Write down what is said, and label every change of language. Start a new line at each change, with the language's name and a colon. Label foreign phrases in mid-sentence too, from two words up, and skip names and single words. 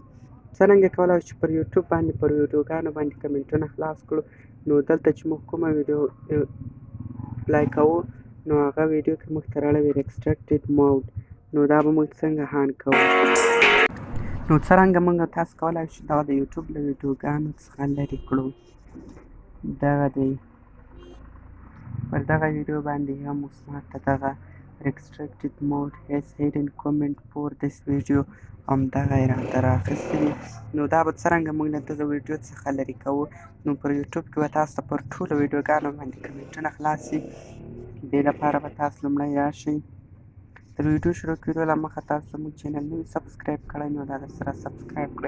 Pashto: څرنګه کولی شو چې پر یوټیوب باندې پر ویډیوګانو باندې کمنټونه خلاص کړو، نو دلته چې موږ کومه ویډیو پلی کوو نو هغه ویډیو کې موږ ته راړوي
English: restricted mode,
Pashto: نو دا به موږ څنګه هان کوو. نو څرنګه موږ تاسو کولی شو دا د یوټیوب له ویډیوګانو څخه لرې کړو. دغه دی پر دغه ویډیو باندې هم اوس ماته دغه
English: restricted mode has hidden comment for this video
Pashto: همدغه یې راته رااخیستي دي. نو دا به څرنګه موږ له دغه ویډیو څخه لرې کوو. نو پر یوټیوب کې به تاسو ته پر ټولو ویډیوګانو باندې کمنټونه خلاص شي. دې لپاره به تاسو لومړی راشئ، تر ویډیو شروع کېدو له مخه تاسو زموږ چینل نوي سبسکرایب کړی نو دا درسره سبسکرایب کړئ.